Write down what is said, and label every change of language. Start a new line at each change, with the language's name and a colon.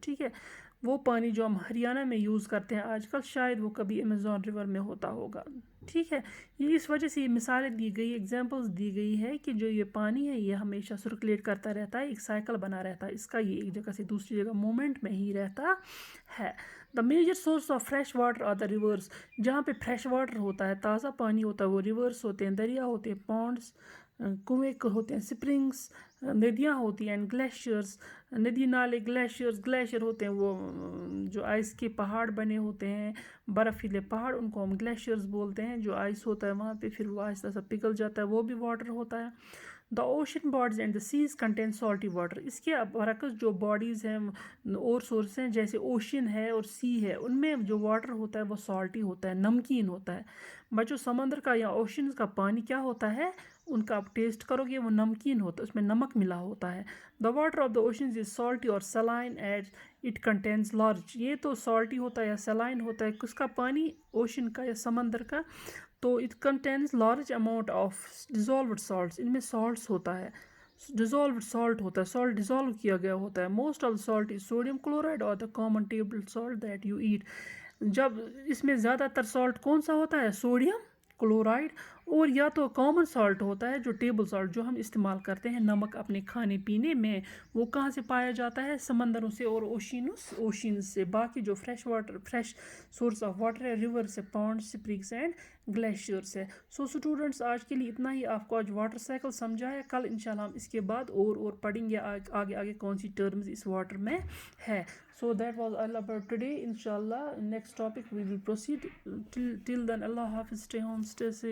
Urdu: ٹھیک ہے، وہ پانی جو ہم ہریانہ میں یوز کرتے ہیں آج کل، شاید وہ کبھی امیزون ریور میں ہوتا ہوگا. ٹھیک ہے، یہ اس وجہ سے یہ مثالیں دی گئی، ایگزامپلز دی گئی ہے کہ جو یہ پانی ہے یہ ہمیشہ سرکولیٹ کرتا رہتا ہے، ایک سائیکل بنا رہتا ہے اس کا، یہ ایک جگہ سے دوسری جگہ مومنٹ میں ہی رہتا ہے.
English: The major source of fresh water are the rivers.
Urdu: جہاں پہ فریش واٹر ہوتا ہے، تازہ پانی ہوتا ہے، وہ ریورس ہوتے ہیں، دریا ہوتے ہیں، پونڈس، کنویں ہوتے ہیں، سپرنگس، ندیاں ہوتی ہیں، گلیشیئرز، ندی نالے، گلیشیئر ہوتے ہیں، وہ جو آئس کے پہاڑ بنے ہوتے ہیں، برفیلے پہاڑ، ان کو ہم گلیشیئرز بولتے ہیں. جو آئس ہوتا ہے وہاں پہ پھر وہ آہستہ آہستہ پگھل جاتا ہے، وہ بھی واٹر ہوتا ہے.
English: The ocean bodies and the seas contain salty water.
Urdu: اس کے برعکس جو باڈیز ہیں اور سورس ہیں جیسے اوشن ہے اور سی ہے، ان میں جو واٹر ہوتا ہے وہ سالٹی ہوتا ہے، نمکین ہوتا ہے. بچوں، سمندر کا یا اوشنز کا پانی کیا ہوتا ہے؟ ان کا آپ ٹیسٹ کرو گے وہ نمکین ہوتا ہے، اس میں نمک ملا ہوتا ہے.
English: The water of the oceans is salty اور saline as it contains large.
Urdu: یہ تو سالٹی ہوتا ہے یا سلائن ہوتا ہے، کس کا پانی؟ اوشن کا یا سمندر کا.
English: تو it contains large amount of dissolved salts.
Urdu: ان میں سالٹس ہوتا ہے، ڈیزالوڈ سالٹ ہوتا ہے، سالٹ ڈیزالو کیا گیا ہوتا ہے.
English: Most of salt is sodium chloride اور the common table salt that you eat.
Urdu: جب اس میں زیادہ تر سالٹ کون سا ہوتا ہے؟ Sodium chloride. اور یا تو کامن سالٹ ہوتا ہے جو ٹیبل سالٹ جو ہم استعمال کرتے ہیں نمک اپنے کھانے پینے میں، وہ کہاں سے پایا جاتا ہے؟ سمندروں سے اور اوشینز سے. باقی جو فریش سورس آف واٹر ہے، ریور سے، پونڈ، سپرنگس اینڈ گلیشیئر سے. سو اسٹوڈنٹس، آج کے لیے اتنا ہی. آپ کو آج واٹر سائیکل سمجھا ہے. کل انشاءاللہ ہم اس کے بعد اور پڑھیں گے آگے کون سی ٹرمز اس واٹر میں ہے.
English: So that was all about today. Inshallah, next topic we will proceed. Till then, Allah Hafiz, stay home, stay safe.